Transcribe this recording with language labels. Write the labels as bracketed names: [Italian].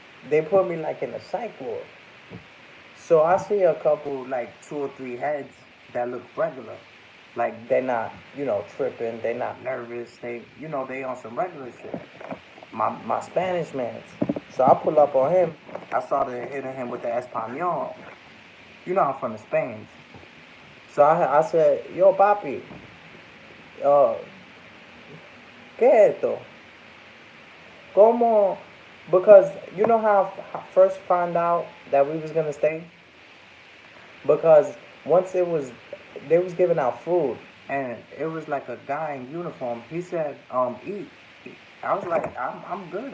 [English] They put me like in a psych ward. So I see a couple like two or three heads that look regular. Like they're not, tripping. They're not nervous. They on some regular shit. My Spanish man. So I pull up on him. I started hitting him with the Espanol. I'm from the Spain. So I said, yo, papi, uh, ¿qué es esto? [Spanish] ¿Cómo? [English] Because you know how I first found out that we was gonna stay? Because once they was giving out food, and it was like a guy in uniform. He said, eat. I was like, I'm good.